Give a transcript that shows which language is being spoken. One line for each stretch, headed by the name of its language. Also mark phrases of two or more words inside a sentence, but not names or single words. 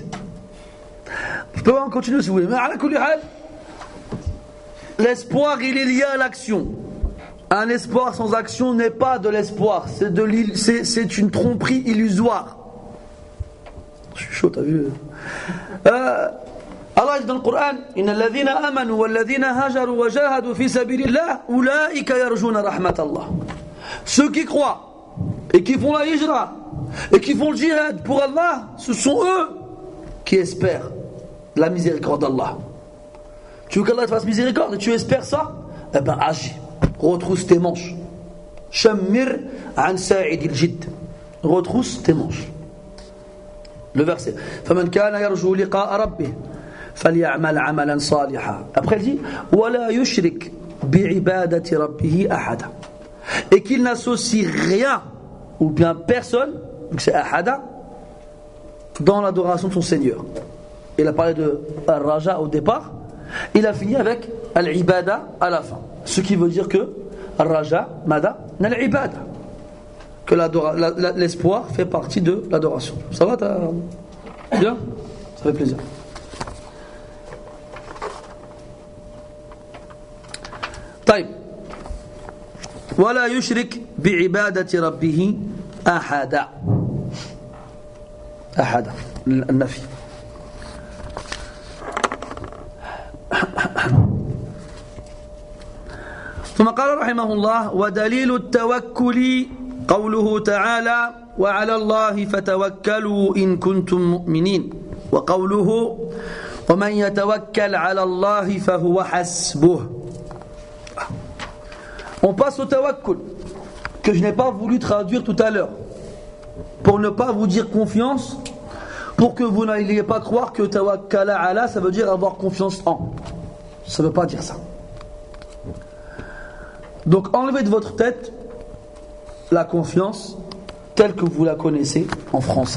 French: Je peux en continuer si vous voulez. Mais
Arabic: على كل حال,
French: l'espoir il est lié à l'action. Un espoir sans action n'est pas de l'espoir. C'est une tromperie illusoire. Je suis chaud, t'as vu? Allah dit dans le Coran,
Arabic: إن الذين آمنوا والذين هاجروا وجاهدوا في سبيل الله أولئك يرجون رحمة الله.
French: Ceux qui croient et qui font la hijra et qui font le djihad pour Allah, ce sont eux qui espèrent la miséricorde d'Allah. Tu veux qu'Allah te fasse miséricorde et tu espères ça? Eh ben agis, retrousse tes manches.
Arabic: شمر عن ساعد الجد.
French: Retrousse tes manches. Le verset.
Arabic: فَمَنْ كَانَ يَرْجُو لِقَاءَ رَبِّهِ فَلْيَعْمَلْ عَمَلًا صَالِحًا.
French: Après il dit
Arabic: وَلَا يُشْرِكْ بِعِبَادَةِ رَبِّهِ أَحَدًا.
French: Et qu'il n'associe rien ou bien personne, donc c'est ahada, dans l'adoration de son Seigneur. Il a parlé de al-raja au départ, il a fini avec al-ibada à la fin. Ce qui veut dire que
Arabic: الرجاء، مادة، العبادة.
French: Que l'espoir fait partie de l'adoration. Ça va, t'as bien? Ça fait plaisir.
Arabic: طيب ولا يشرك بعبادة ربه أحدا. أحدا النفي. ثم قال رحمه الله ودليل التوكل قوله تعالى وعلى الله فتوكلوا إن كنتم مؤمنين وقوله ومن يتوكل على الله فهو حسبه.
French: On passe au tawakkul que je n'ai pas voulu traduire tout à l'heure pour ne pas vous dire confiance pour que vous n'ayez pas croire que
Arabic: توكل على,
French: ça veut dire avoir confiance en. Ça ne veut pas dire ça. Donc enlevez de votre tête la confiance telle que vous la connaissez en français.